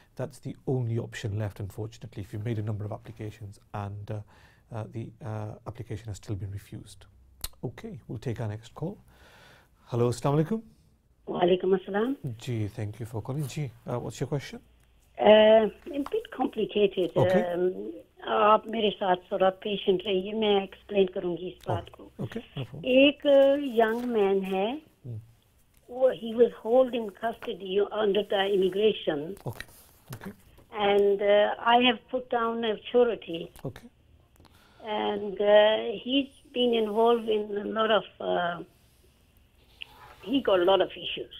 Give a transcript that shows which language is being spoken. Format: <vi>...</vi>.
<en>That's the only option left, unfortunately, if you've made a number of applications and the application has still been refused. Okay, we'll take our next call. Hello, assalamu alaikum.</en> <ar>Wa alaikum assalam.</ar> <en>Ji, thank you for calling. Ji, what's your question? A bit complicated. Okay.</en> <hi>आप मेरे साथ थोड़ा patient रहिए, मैं explain करूंगी इस बात को.</hi> <en>Okay, no problem.</en> <hi>एक</hi> <en>young man</en> <hi>है,</hi> <en>he was held in custody under the immigration. Okay, okay, And I have put down a surety. okay, And he's been involved in a lot of, he got a lot of issues.</en>